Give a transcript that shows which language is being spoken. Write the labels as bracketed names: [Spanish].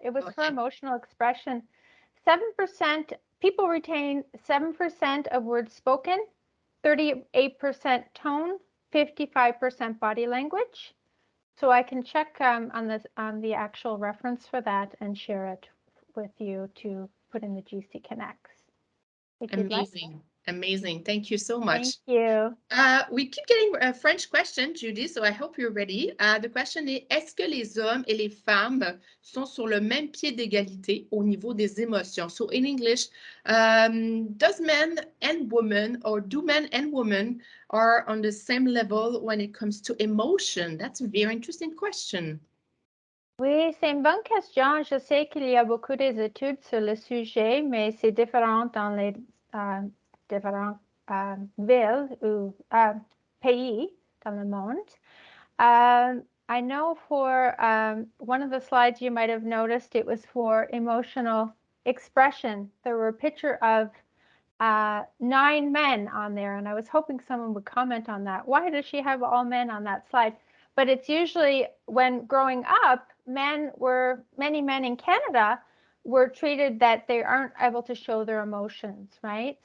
[English] It was for emotional expression. 7% people retain 7% of words spoken, 38% tone, 55% body language. So I can check on the actual reference for that and share it with you to put in the GC Connects. Amazing. Amazing. Thank you so much. Thank you. We keep getting a French question, Jodi, so I hope you're ready. The question is, [French] est-ce que les hommes et les femmes sont sur le même pied d'égalité au niveau des émotions? [English] So in English, does men and women, or do men and women are on the same level when it comes to emotion? That's a very interesting question. [French] Oui, c'est une bonne question. Je sais qu'il y a beaucoup d'études sur le sujet, mais c'est différent dans les différentes villes ou pays dans le monde. [English] I know for one of the slides you might have noticed it was for emotional expression. There were a picture of 9 men on there, and I was hoping someone would comment on that. Why does she have all men on that slide? But it's usually when growing up, many men in Canada were treated that they aren't able to show their emotions, right?